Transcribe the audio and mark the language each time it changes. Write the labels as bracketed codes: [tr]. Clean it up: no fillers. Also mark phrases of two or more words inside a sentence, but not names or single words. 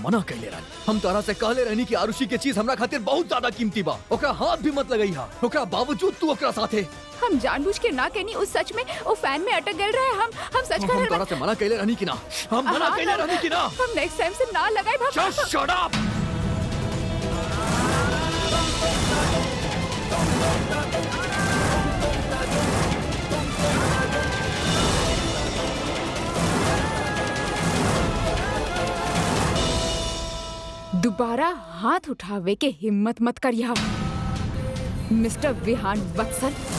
[bho] से मना कैले रहनी। हम तरह से कहले रहनी कि आरुषि के चीज हमरा खातिर बहुत ज्यादा कीमती बा। ओकरा हाथ भी मत लगई हा। ओकरा बावजूद तू ओकरा साथे। हम जानबूझ के ना कहनी उस सच में वो फैन में अटक गए रहे। हम सच कर हम रहे तरह से मना कैले रहनी कि ना? हम मना कैले रहनी कि ना? हम [en] next time [bho] से ना लगाए। [en] Just shut up! [bho] दोबारा हाथ उठावे के हिम्मत मत करिया मिस्टर विहान वत्सल।